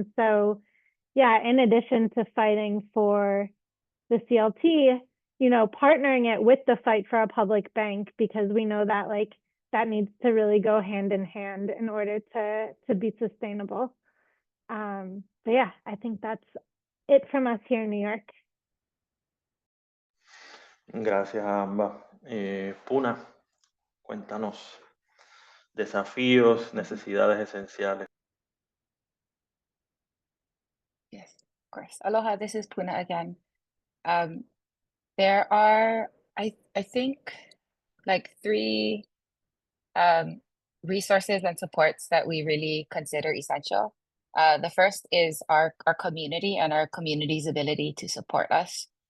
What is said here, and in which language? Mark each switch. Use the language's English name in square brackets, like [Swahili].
[English] And so, yeah, in addition to fighting for the CLT, you know, partnering it with the fight for a public bank, because we know that like that needs to really go hand in hand in order to be sustainable. So yeah, I think that's it from us here in New York. [Spanish] Gracias a ambas. Puna, cuéntanos desafíos, necesidades esenciales. [English] Yes, of course. Aloha, this is Puna again. There are, I think, like 3 resources and supports that we really consider essential. The first is our community and our community's ability to support us.